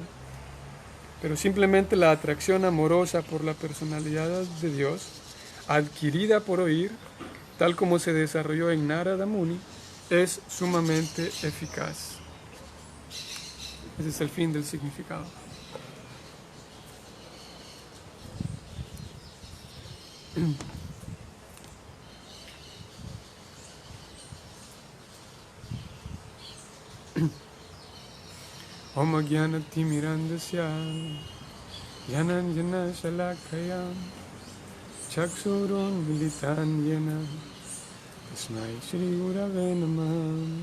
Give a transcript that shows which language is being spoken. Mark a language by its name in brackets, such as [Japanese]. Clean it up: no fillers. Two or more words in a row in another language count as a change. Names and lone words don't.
[Spanish] Pero simplemente la atracción amorosa por la personalidad de Dios, adquirida por oír, tal como se desarrolló en Narada Muni, es sumamente eficaz. Ese es el fin del significado. [Sanskrit] Om Jnana-timirandasya Jnana Shalakaya Chaksurun Militan Yena Tasmai Shri Gurave Namah